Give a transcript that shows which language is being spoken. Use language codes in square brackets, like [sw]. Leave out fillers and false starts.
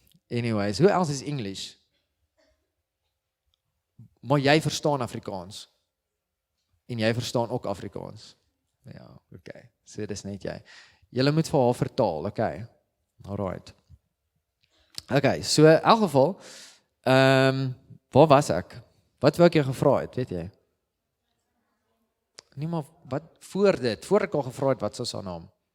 [en] Anyways, who else is English? [af] Maar jy verstaan Afrikaans. En jy verstaan ook Afrikaans. Ja, okay. So dis net jy. Julle moet vir haar vertaal, okay? Alright. Okay, so in elk geval, waar was ek? Wat wou ek jou gevra het, weet jy? Nee, maar wat voor ek al gevra het, wat is haar naam?